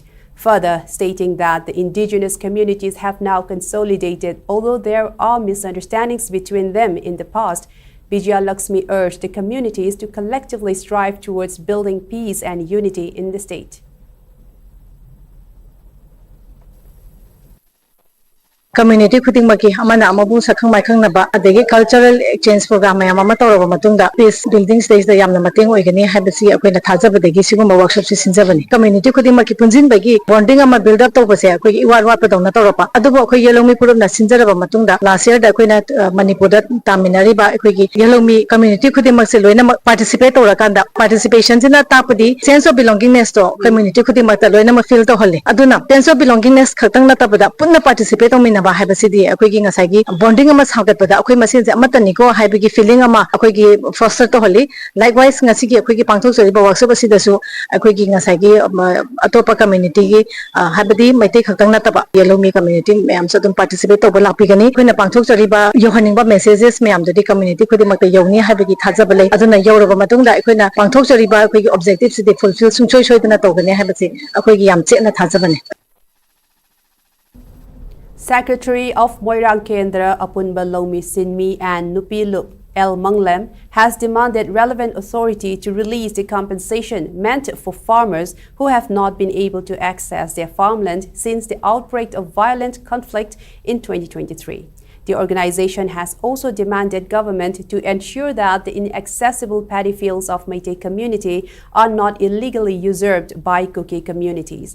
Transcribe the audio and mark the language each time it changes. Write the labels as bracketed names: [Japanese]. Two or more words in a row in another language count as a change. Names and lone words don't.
[English] Further, stating that the indigenous communities have now consolidated, although there are misunderstandings between them in the past, Vijayalakshmi urged the communities to collectively strive towards building peace and unity in the state. [Manipuri] Community khudingmaki amana amabung sakhang maikhang naba adegi [English] cultural exchange program [Manipuri] mayam ama tawraba matungda [English] peace building stage [Manipuri] da yamna mateng oigani habasi akoina thajabadegi sigumba workshop si sinjabani community khudingmaki punjin bagi bonding ama [English] build up [Manipuri] tawbase akoi iwar war padawna tawrapa adubo akoi Yalhomi Purup na sinjaraba matungda [English] last year [Manipuri] da akoina Manipur da taminari ba akoi Yalhomi community khudingmak se loina participate tawrakanda participation jina tapadi [English] sense of belongingness to community [Manipuri] khudingmak ta loina ma feel to holle aduna [English] sense of belongingness [Manipuri] khatang na tabada punna participate tawmina ꯇꯧꯃꯤꯟꯅꯕ ꯍꯥꯏꯕꯁꯤꯗꯤ ꯑꯩꯈꯣꯏꯒꯤ ꯉꯁꯥꯏꯒꯤ ꯕꯣꯟꯗꯤꯡ ꯑꯃ ꯁꯥꯒꯠꯄꯗ ꯑꯩꯈꯣꯏ ꯃꯁꯦꯟꯁꯦ ꯑꯃꯠꯇꯅꯤꯀꯣ ꯍꯥꯏꯕꯒꯤ ꯐꯤꯂꯤꯡ ꯑꯃ ꯑꯩꯈꯣꯏꯒꯤ ꯐꯣꯁꯇꯔ ꯇꯧꯍꯜꯂꯤ ꯂꯥꯏꯛꯋꯥꯏꯁ ꯉꯁꯤꯒꯤ ꯑꯩꯈꯣꯏꯒꯤ ꯄꯥꯡꯊꯣꯛꯆꯔꯤꯕ ꯋꯥꯔꯛꯁꯣꯞ ꯑꯁꯤꯗꯁꯨ ꯑꯩꯈꯣꯏꯒꯤ ꯉꯁꯥꯏꯒꯤ ꯑꯇꯣꯞꯄ ꯀꯝꯃ꯭ꯌꯨꯅꯤꯇꯤꯒꯤ ꯍꯥꯏꯕꯗꯤ ꯃꯩꯇꯩ ꯈꯛꯇꯪ ꯅꯠꯇꯕ ꯌꯦꯂꯣꯃꯤ ꯀꯝꯃ꯭ꯌꯨꯅꯤꯇꯤ ꯃꯌꯥꯝꯁꯨ ꯑꯗꯨꯝ ꯄꯥꯔꯇꯤꯁꯤꯄꯦꯠ ꯇꯧꯕ ꯂꯥꯛꯄꯤꯒꯅꯤ ꯑꯩꯈꯣꯏꯅ ꯄꯥꯡꯊꯣꯛꯆꯔꯤꯕ ꯌꯧꯍꯟꯅꯤꯡꯕ ꯃꯦꯁꯦजेस ꯃꯌꯥꯝꯗꯨꯗꯤ ꯀꯝꯃ꯭ꯌꯨꯅꯤꯇꯤ ꯈꯨꯗꯤꯡꯃꯛꯇ ꯌꯧꯅꯤ ꯍꯥꯏꯕꯒꯤ ꯊꯥꯖꯕ ꯂꯩ ꯑꯗꯨꯅ ꯌꯧꯔꯕ ꯃꯇꯨꯡꯗ ꯑꯩꯈꯣꯏꯅ ꯄꯥꯡꯊꯣꯛꯆꯔꯤꯕ ꯑꯩꯈꯣꯏꯒꯤ ꯑꯣꯕꯖꯦꯛꯇꯤꯚꯁꯤꯗꯤ ꯐꯨꯜꯐꯤꯜ ꯁꯨꯡꯁꯣꯏ ꯁꯣꯏꯗꯅ ꯇꯧꯒꯅꯤ ꯍꯥꯏꯕꯁꯤ ꯑꯩꯈꯣꯏꯒꯤ ꯌꯥꯝ ꯆꯦꯠꯅ ꯊꯥꯖꯕꯅꯤ [English] Secretary of Moirang Kendra Apunba Lomi Sinmi and Nupiluk El Manglem has demanded relevant authority to release the compensation meant for farmers who have not been able to access their farmland since the outbreak of violent conflict in 2023. The organization has also demanded government to ensure that the inaccessible paddy fields of Meitei community are not illegally usurped by Kuki communities.